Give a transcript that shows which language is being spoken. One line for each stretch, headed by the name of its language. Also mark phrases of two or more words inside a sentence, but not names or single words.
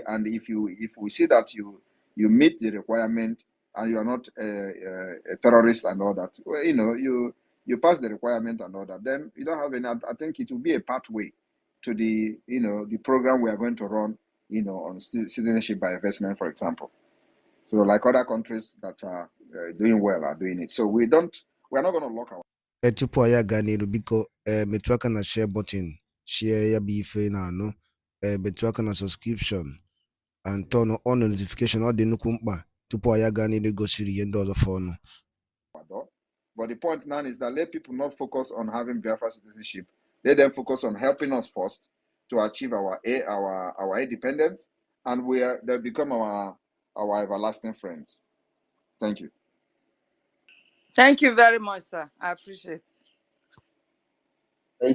English: And if we see that you meet the requirement and you are not a terrorist and all that, well, you pass the requirement and all that, then you don't have any. I think it will be a pathway to the the program we are going to run on citizenship by investment, for example. So like other countries that are doing well are doing it. So we're not going to lock our.
Igbo: Tupu anyị aga n'iru biko metụ aka na
English: share button,
Igbo: share ya bụ ife na anụ, metụ aka na
English: subscription and turn on notification.
Igbo: Ọ dị nnukwu mkpa tupu anyị aga n'iru gosiri ihe ndị ọzọ fọnụ.
English: But the point now is that let people not focus on having Biafra citizenship. Let them focus on helping us first to achieve our independence, and they become our everlasting friends. Thank you. Thank you very much, sir. I appreciate it.